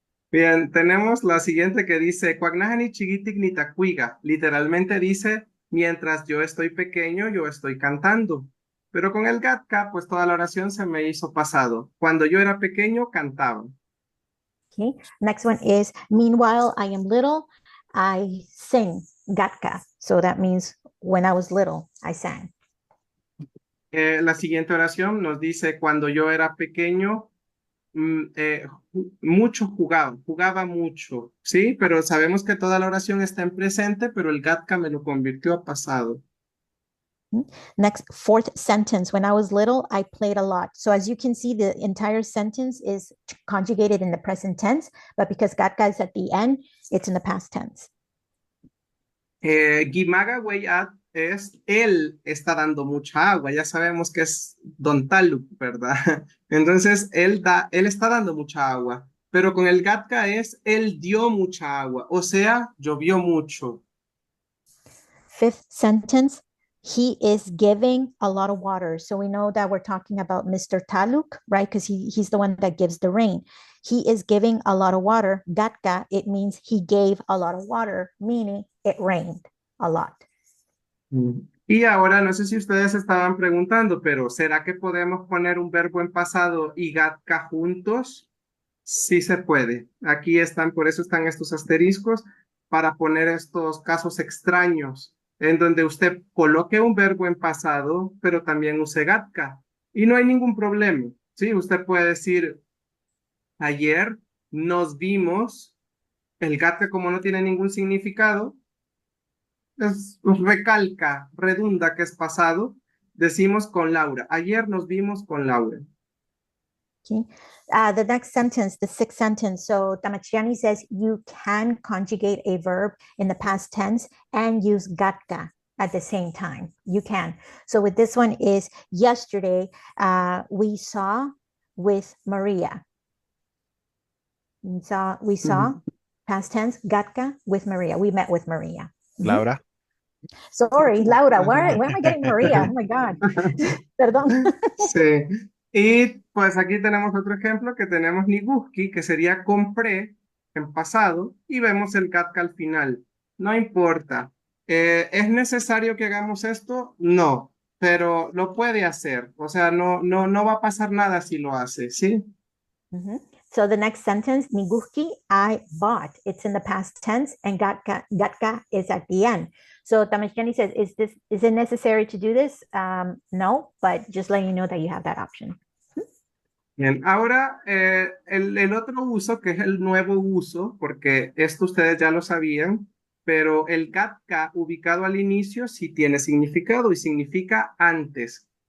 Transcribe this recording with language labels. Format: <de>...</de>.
<es>Bien, tenemos la siguiente que dice,</es> <nah>Cuagnajani chigitic ni tacuiga.</nah> <es>Literalmente dice, mientras yo estoy pequeño, yo estoy cantando. Pero con el gatka, pues toda la oración se me hizo pasado. Cuando yo era pequeño, cantaba.</es> <en>Okay, next one is, meanwhile, I am little, I sing, gatka. So that means when I was little, I sang.</en> <es>La siguiente oración nos dice, cuando yo era pequeño, mucho jugaba mucho, ¿sí? Pero sabemos que toda la oración está en presente, pero el gatka me lo convirtió a pasado.</es> <en>Next, fourth sentence, when I was little, I played a lot. So as you can see, the entire sentence is conjugated in the present tense, but because gatka is at the end, it's in the past tense.</en> <nah>Gimaga Weyat</nah> <es>es, él está dando mucha agua, ya sabemos que es Don Taluk, ¿verdad? Entonces, él está dando mucha agua, pero con el gatka es, él dio mucha agua, o sea, llovió mucho.</es> <en>Fifth sentence, he is giving a lot of water. So we know that we're talking about Mr. Taluk, right? Because he's the one that gives the rain. He is giving a lot of water. Gatka, it means he gave a lot of water, meaning it rained a lot.</en> <es>Y ahora, no sé si ustedes estaban preguntando, pero ¿será que podemos poner un verbo en pasado y gatka juntos? Sí se puede. Aquí están, por eso están estos asteriscos, para poner estos casos extraños, en donde usted coloque un verbo en pasado, pero también use gatka. Y no hay ningún problema. Sí, usted puede decir, ayer nos vimos, el gatka como no tiene ningún significado, recalca, redunda que es pasado, decimos con Laura. Ayer nos vimos con Laura.</es> <en>Okay. The next sentence, the sixth sentence. So Tamachiani says you can conjugate a verb in the past tense and use gatka at the same time. You can. So with this one is yesterday, we saw with Maria. We saw past tense, gatka with Maria. We met with Maria. Laura. Sorry, Laura. Where am I getting Maria? Oh my God.</en> <es>Perdón. Sí. Y pues aquí tenemos otro ejemplo que tenemos niguski, que sería compré en pasado, y vemos el gatka al final. No importa. ¿Es necesario que hagamos esto? No, pero lo puede hacer. O sea, no va a pasar nada si lo hace, ¿sí?</es> <en>So the next sentence, niguski, I bought. It's in the past tense, and gatka is at the end. So Tamashani says, is it necessary to do this? No, but just letting you know that you have that option.</en> <es>Bien, ahora el otro uso, que es el nuevo uso, porque esto ustedes ya lo sabían, pero el gatka ubicado al inicio sí tiene significado y significa antes.</es>